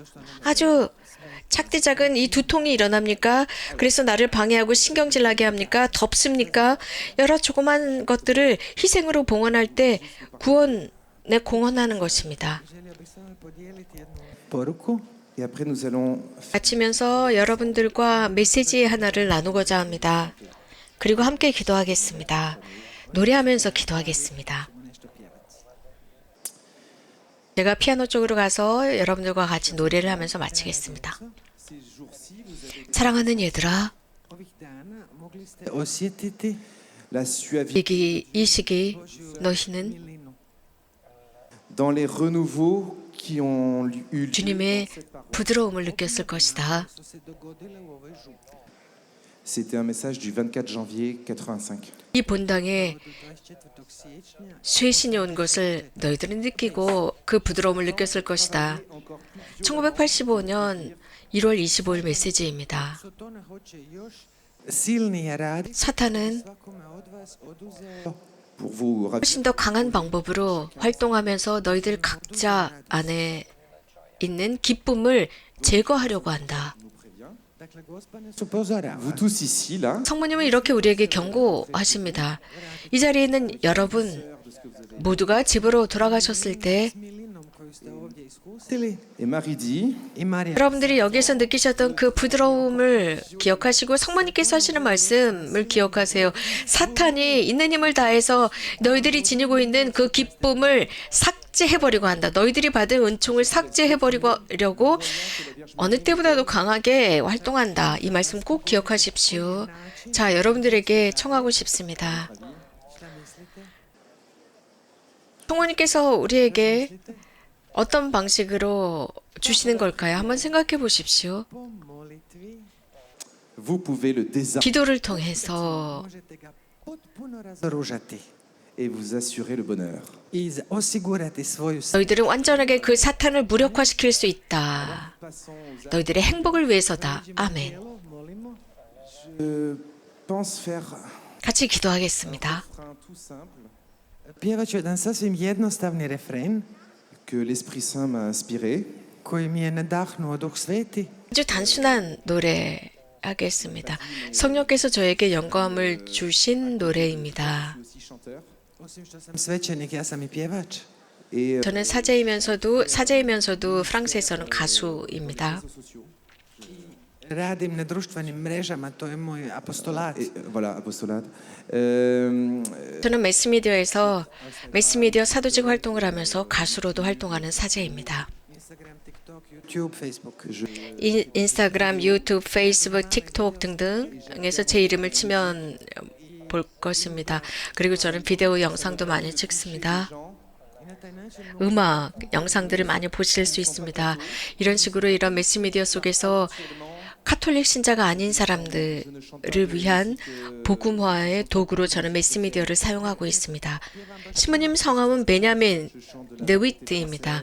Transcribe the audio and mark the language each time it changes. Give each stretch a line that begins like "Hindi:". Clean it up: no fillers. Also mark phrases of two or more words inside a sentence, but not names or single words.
Korean: 아주 작디 작은 이 두통이 일어납니까? 그래서 나를 방해하고 신경질나게 합니까? 덥습니까? 여러 조그만 것들을 희생으로 봉헌할 때 구원에 공헌하는 것입니다.
Croatian: Poruku.
French: Et après, nous allons
Korean: 마치면서 여러분들과 메시지 하나를 나누고자 합니다. 그리고 함께 기도하겠습니다. 노래하면서 기도하겠습니다. 제가 피아노 쪽으로 가서 여러분들과 같이 노래를 하면서 마치겠습니다. 사랑하는 얘들아,
Croatian: Ovih dana mogli ste osjetiti
French: la suavité
Korean: 이 시기 너희는
Croatian: milinu.
French: dans les renouveaux qui ont eu lieu.
Korean: 주님의 부드러움을 느꼈을 것이다.
Croatian: Što se dogodilo u ovoj župi.
French: C'était un message du 24 janvier 85.
Korean: 이 본당에
Croatian: 24. siječnja
Korean: 쇠신이 온 것을 너희들은 느끼고 그 부드러움을 느꼈을 것이다. 1985년 1월 25일 메시지입니다.
Croatian: Sotona hoće još silnije raditi.
Korean: 사탄은
Croatian: Svakome od vas oduzeo
French: Pour vous rappeler,
Korean: 훨씬 더 강한 방법으로 활동하면서 너희들 각자 안에 있는 기쁨을 제거하려고 한다.
Croatian: Dakle, Gospod nas upozorava.
French: vous tous ici, là,
Korean: 성모님은 이렇게 우리에게 경고하십니다. 이 자리에 있는 여러분 모두가 집으로 돌아가셨을 때
Croatian: Milinom koju koju ste ovdje iskusili.
French: Et Marie dit,
Croatian: I Marija
Korean: 여러분들이 여기서 느끼셨던 그 부드러움을 기억하시고 성모님께서 하시는 말씀을 기억하세요. 사탄이 있는 힘을 다해서 너희들이 지니고 있는 그 기쁨을 삭제해버리고 한다. 너희들이 받은 은총을 삭제해버리려고 어느 때보다도 강하게 활동한다. 이 말씀 꼭 기억하십시오. 자, 여러분들에게 청하고 싶습니다. 성모님께서 우리에게 어떤 방식으로 주시는 걸까요? 한번 생각해 보십시오.
Croatian: po molitvi
French: vous pouvez le désarmer
Korean: 기도를 통해서
Croatian: možete ga potpuno razoružati
French: et vous assurer le bonheur.
Croatian: i osigurati svoju
Korean: 너희들은 완전하게 그 사탄을 무력화시킬 수 있다.
French: Passons aux
Korean: 너희들의 행복을 위해서다. 아멘.
Croatian: tijelo. Molimo.
French: Je pense faire
Korean: 같이 기도하겠습니다.
French: un refrain tout simple
Croatian: Pjevat ću jedan sasvim jednostavni refren
French: que l'Esprit Saint m'a inspiré.
Croatian: koji mi je nadahnuo Duh Sveti.
Korean: 아주 단순한 노래 하겠습니다. 성령께서 저에게 영감을 주신 노래입니다.
French: Je suis aussi chanteur.
Croatian: Osim što sam svećenik, ja sam i pjevač.
French: Et
Korean: 저는 사제이면서도 프랑스에서는 가수입니다.
French: réseaux sociaux.
Croatian: Radim na društvenim mrežama, to je moj apostolat.
French: Et voilà, apostolade.
Korean: 저는 매스미디어 사도직 활동을 하면서 가수로도 활동하는 사제입니다. Instagram, TikTok, YouTube, Facebook. 인스타그램, 유튜브, 페이스북, 틱톡 등등에서 제 이름을 치면 볼 것입니다. 그리고 저는 비디오 영상도 많이 찍습니다.
Croatian: I na taj način
Korean: 음악, 영상들을 많이 보실 수 있습니다. 이런 식으로 이런 매스미디어 속에서 카톨릭 신자가 아닌 사람들을 위한 복음화의 도구로 저는 매스미디어를 사용하고 있습니다. 신부님 성함은 베냐민 네위트입니다.